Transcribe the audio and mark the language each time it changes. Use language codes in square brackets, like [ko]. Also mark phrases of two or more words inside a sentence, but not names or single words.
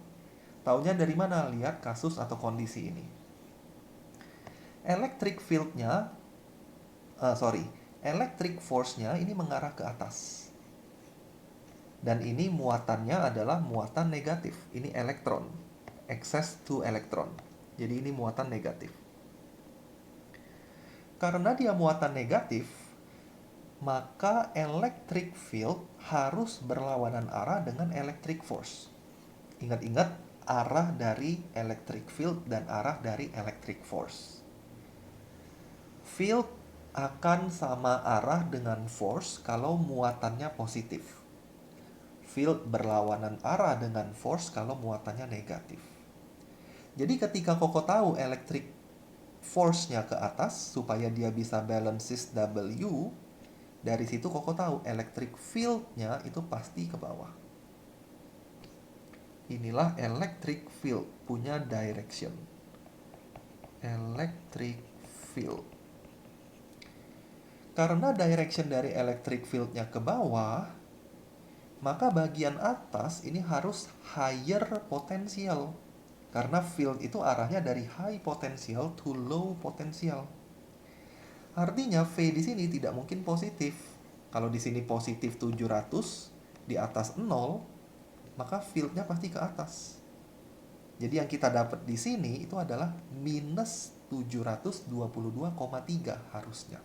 [id] Taunya dari mana? Lihat kasus atau kondisi ini. [en] Electric field- [id] nya, [en] electric force- [id] nya ini mengarah ke atas. Dan ini muatannya adalah muatan negatif. Ini elektron. [en] Access to electron. [id] Jadi ini muatan negatif. Karena dia muatan negatif, maka [en] electric field [id] harus berlawanan arah dengan [en] electric force. [id] Ingat-ingat arah dari [en] electric field [id] dan arah dari [en] electric force. [id] Field akan sama arah dengan force kalau muatannya positif. Field berlawanan arah dengan force kalau muatannya negatif. Jadi ketika Koko tahu [en] electric force- [id] nya ke atas supaya dia bisa balances W, dari situ Koko tahu [en] electric field- [id] nya itu pasti ke bawah. Inilah [en] electric field [id] punya direction. [en] Electric field. [id] Karena direction dari [en] electric field- [id] nya ke bawah, maka bagian atas ini harus [en] higher potential. [id] Karena field itu arahnya dari [en] high potential to low potential. [id] Artinya V di sini tidak mungkin positif. Kalau di sini positif 700, di atas 0, maka fieldnya pasti ke atas. Jadi yang kita dapat di sini itu adalah minus 722,3 harusnya.